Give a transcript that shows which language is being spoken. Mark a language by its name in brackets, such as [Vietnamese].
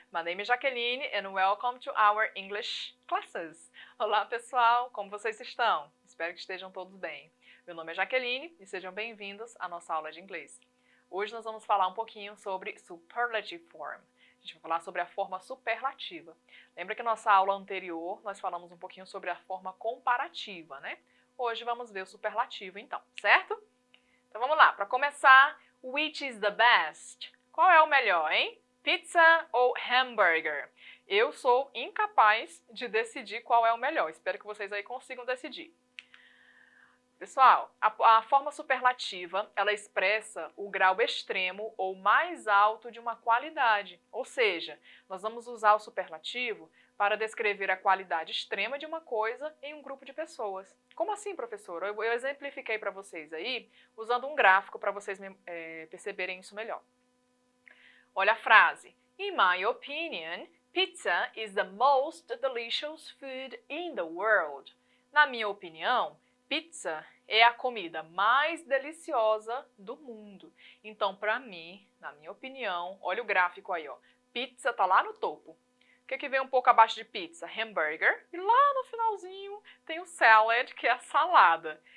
[English] My name is Jaqueline and welcome to our English classes. [Portuguese] Olá pessoal, como vocês estão? Espero que estejam todos bem. Meu nome é Jaqueline e sejam bem-vindos à nossa aula de inglês. Hoje nós vamos falar um pouquinho sobre superlative form. A gente vai falar sobre a forma superlativa. Lembra que na nossa aula anterior nós falamos um pouquinho sobre a forma comparativa, né? Hoje vamos ver o superlativo então, certo? Então vamos lá, para começar, [English] which is the best? [Portuguese] Qual é o melhor, hein? Pizza ou hambúrguer? Eu sou incapaz de decidir qual é o melhor. Espero que vocês aí consigam decidir. Pessoal, a forma superlativa, ela expressa o grau extremo ou mais alto de uma qualidade. Ou seja, nós vamos usar o superlativo para descrever a qualidade extrema de uma coisa em um grupo de pessoas. Como assim, professora? Eu exemplifiquei para vocês aí, usando um gráfico para vocês perceberem isso melhor. Olha a frase. [English] In my opinion, pizza is the most delicious food in the world. [Portuguese] Na minha opinião, pizza é a comida mais deliciosa do mundo. Então, para mim, na minha opinião, olha o gráfico aí, ó. Pizza tá lá no topo. O que vem um pouco abaixo de pizza? Hambúrguer. E lá no finalzinho tem o salad, que é a salada.